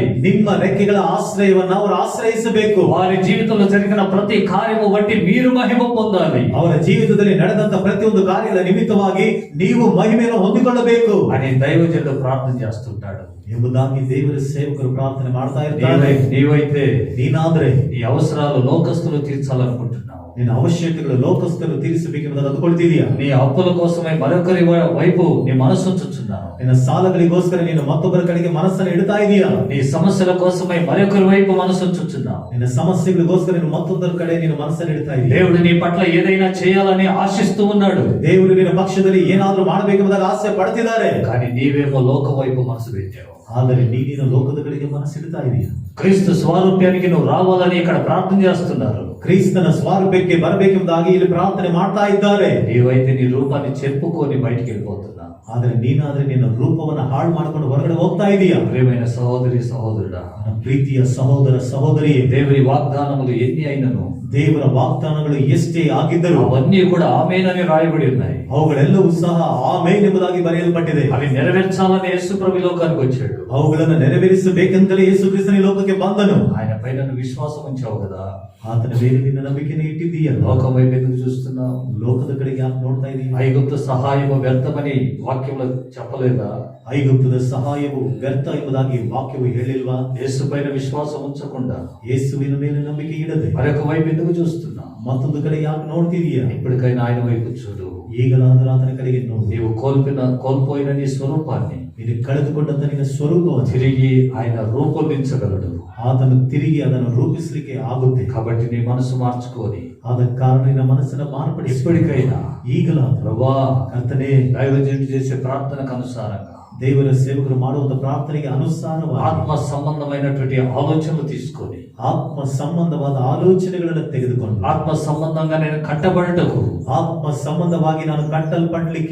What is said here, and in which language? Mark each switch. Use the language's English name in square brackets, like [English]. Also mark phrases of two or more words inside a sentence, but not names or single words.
[Kannada] ನಿಮ್ಮ ರೆಕ್ಕೆಗಳ ಆಶ್ರಯವನ್ನ ಅವರು ಆಶ್ರಯಿಸಬೇಕು. [Telugu] వారి జీవితంలో జరిగిన ప్రతి కార్యము బట్టి మీరు మహిమ పొందాలి. [Kannada] ಅವರ ಜೀವಿತದಲ್ಲಿ ನಡೆದಂತ ಪ್ರತಿಯೊಂದು ಕಾರ್ಯದ ನಿಮಿತ್ತವಾಗಿ ನೀವು ಮಹಿಮೆಯನ್ನು ಹೊಂದಿಕೊಳ್ಳಬೇಕು [Telugu] అని దైవజనుడు ప్రార్థన చేస్తుంటాడు. [Kannada] ಎಂಬುದಾಗಿ ದೇವರ ಸೇವಕರು ಪ್ರಾರ್ಥನೆ ಮಾಡ್ತಾ ಇರ್ತಾರೆ. [Telugu] నీవైతే [Kannada] ನೀನಾದ್ರೆ [Telugu] నీ అవసరాలు లోకస్తులు తీర్చాలనుకుంటున్నావు. [Kannada] ನಿನ್ನ ಅವಶ್ಯಕತೆಗಳು ಲೋಕಸ್ಥರು ತೀರಿಸಬೇಕೆಂಬುದನ್ನು ಅಂದುಕೊಳ್ತಿದೀಯಾ? [Telugu] నీ అప్పుల కోసమై మరొకరి వైపు నీ మనసు ఉంచుచున్నావు. [Kannada] ನಿನ್ನ ಸಾಲಗಳಿಗೋಸ್ಕರ ನೀನು ಮತ್ತೊಬ್ಬರ ಕಡೆಗೆ ಮನಸ್ಸನ್ನು ಇಡ್ತಾ ಇದೀಯಾ? [Telugu] నీ సమస్యల కోసమై మరొకరి వైపు మనసు ఉంచుచున్నావు. [Kannada] ನಿನ್ನ ಸಮಸ್ಯೆಗಳಿಗೋಸ್ಕರ ನೀನು ಮತ್ತೊಬ್ಬರ ಕಡೆ ನೀನು ಮನಸ್ಸನ್ನು ಇಡ್ತಾ ಇದೀಯಾ? [Telugu] దేవుడు నీ పట్ల ఏదైనా చేయాలని ఆశిస్తూ ఉన్నాడు. [Kannada] ದೇವರು ನಿನ್ನ ಪಕ್ಷದಲ್ಲಿ ಏನಾದ್ರೂ ಮಾಡಬೇಕೆಂಬುದಾಗಿ ಆಸೆ ಪಡ್ತಿದ್ದಾರೆ. [Telugu] కానీ నీవేమో లోకం వైపు మనసు పెట్టావు. [Kannada] ಆದರೆ ನೀನು ಲೋಕದ ಕಡೆಗೆ ಮನಸ್ಸಿಡ್ತಾ ಇದೀಯಾ? [Telugu] క్రీస్తు స్వారూప్యానికి నువ్వు రావాలని ఇక్కడ ప్రార్థన చేస్తున్నారు. [Kannada] ಕ್ರಿಸ್ತನ ಸ್ವಾರೂಪ್ಯಕ್ಕೆ ಬರಬೇಕೆಂಬುದಾಗಿ ಇಲ್ಲಿ ಪ್ರಾರ್ಥನೆ ಮಾಡ್ತಾ ಇದ್ದಾರೆ. [Telugu] నీవైతే నీ రూపాన్ని చెప్పుకొని బయటికి వెళ్ళిపోతున్నా. [Kannada] ಆದ್ರೆ ನೀನಾದ್ರೆ ನಿನ್ನ ರೂಪವನ್ನ ಹಾಳು ಮಾಡ್ಕೊಂಡು ಹೊರಗಡೆ ಹೋಗ್ತಾ ಇದೀಯಾ? [Telugu] ప్రియమైన సహోదరి సహోదరుడా, [Kannada] ನನ್ನ ಪ್ರೀತಿಯ ಸಹೋದರ ಸಹೋದರಿಯೇ, [Telugu] దేవుని వాగ్దానములు ఎన్ని అయినను, [Kannada] ದೇವರ ವಾಗ್ದಾನಗಳು ಎಷ್ಟೇ ಆಗಿದ್ದರೂ [Telugu] అవన్నీ కూడా ఆమేనని రాయబడి ఉన్నాయి. [Kannada] ಅವುಗಳೆಲ್ಲವೂ ಸಹ ಆಮೇನ್ ಎಂಬುದಾಗಿ ಬರೆಯಲ್ಪಟ್ಟಿದೆ. [Telugu] అవి నెరవేర్చాలని యేసు ప్రభు లోకానికి వచ్చాడు. [Kannada] ಅವುಗಳನ್ನು ನೆರವೇರಿಸಬೇಕೆಂತಲೇ ಯೇಸು ಕ್ರಿಸ್ತನ ಈ ಲೋಕಕ್ಕೆ ಬಂದನು. [Telugu] ఆయన పైన నువ్వు విశ్వాసం ఉంచావు కదా. [Kannada] ಆತನ ಮೇಲೆ ನಿನ್ನ ನಂಬಿಕೆಯನ್ನು ಇಟ್ಟಿದ್ದೀಯಲ್ಲ. [Telugu] లోకం వైపు ఎందుకు చూస్తున్నావు? [Kannada] ಲೋಕದ ಕಡೆಗೆ ಯಾಕೆ ನೋಡ್ತಾ ಇದೀಯ? [Telugu] ఐగుప్తు సహాయము వ్యర్థమని వాక్యంలో చెప్పలేదా? [Kannada] ಐಗುಪ್ತದ ಸಹಾಯವು ವ್ಯರ್ಥ ಎಂಬುದಾಗಿ ವಾಕ್ಯವು ಹೇಳಿಲ್ವಾ? [Telugu] యేసు పైన విశ్వాసం ఉంచకుండా [Kannada] ಯೇಸುವಿನ ಮೇಲೆ ನಂಬಿಕೆ ಇಡದೆ [Telugu] మరొక వైపు ఎందుకు చూస్తున్నావు? [Kannada] ಮತ್ತೊಂದು ಕಡೆ ಯಾಕೆ ನೋಡ್ತಿದೀಯ? [Telugu] ఇప్పటికైనా ఆయన వైపు చూడు. [Kannada] ಈಗಲಾದರೂ ಆತನ ಕಡೆಗೆ ನೋಡು. [Telugu] నీవు కోల్పోయిన నీ స్వరూపాన్ని [Kannada] ನೀನು ಕಳೆದುಕೊಂಡಂತ ನಿನ್ನ ಸ್ವರೂಪವನ್ನು [Telugu] తిరిగి ఆయన రూపొందించగలడు. [Kannada] ಆತನು ತಿರುಗಿ ಅದನ್ನು ರೂಪಿಸಲಿಕ್ಕೆ ಆಗುತ್ತೆ. [Telugu] కాబట్టి నీ మనసు మార్చుకొని [Kannada] ಆದ ಕಾರಣ ನಿನ್ನ ಮನಸ್ಸನ್ನು ಮಾರ್ಪಡಿಸಿ [Telugu] ఇప్పటికైనా [Kannada] ಈಗಲಾದರೂ [Telugu] ప్రభా, [Kannada] ಕರ್ತನೇ, [Telugu] దైవజనుడు చేసే ప్రార్థనకు అనుసారంగా [Kannada] ದೇವರ ಸೇವಕರು ಮಾಡುವಂತ ಪ್ರಾರ್ಥನೆಗೆ ಅನುಸಾರವಾಗಿ [Telugu] ఆత్మ సంబంధమైనటువంటి ఆలోచనలు తీసుకొని [Kannada] ಆತ್ಮ ಸಂಬಂಧವಾದ ಆಲೋಚನೆಗಳನ್ನು ತೆಗೆದುಕೊಂಡು [Telugu] ఆత్మ సంబంధంగా నేను కట్టబడటకు [Kannada] ಆತ್ಮ ಸಂಬಂಧವಾಗಿ ನಾನು ಕಟ್ಟಲ್ಪಡ್ಲಿಕ್ಕೆ